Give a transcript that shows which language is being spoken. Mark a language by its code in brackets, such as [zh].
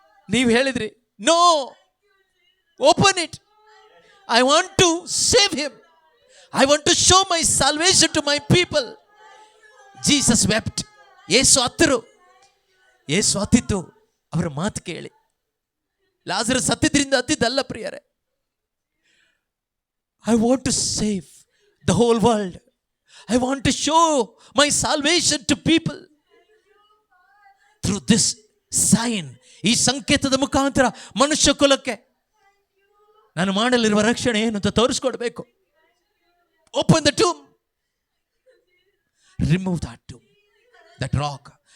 [kn] ನೀವು ಹೇಳಿದ್ರಿ, [en] No, open it, I want to save him, I want to show my salvation to my people. Jesus wept. [kn] ಯೇಸು ಅತ್ತರು. ಯೇಸು ಅತ್ತಿತ್ತು ಅವರ ಮಾತು ಕೇಳಿ. ಲಾಜರ್ ಸತ್ತಿದ್ರಿಂದ ಅತ್ತಿದ್ದಲ್ಲ ಪ್ರಿಯರೇ. [en] I want to save the whole world. I want to show my salvation to people through this sign. [kn] ಈ ಸಂಕೇತದ ಮುಖಾಂತರ ಮನುಷ್ಯ ಕುಲಕ್ಕೆ ನಾನು ಮಾಡಲಿರುವ ರಕ್ಷಣೆ ಏನು ಅಂತ ತೋರಿಸ್ಕೊಡ್ಬೇಕು. [en] Open the tomb, remove that tomb, that rock.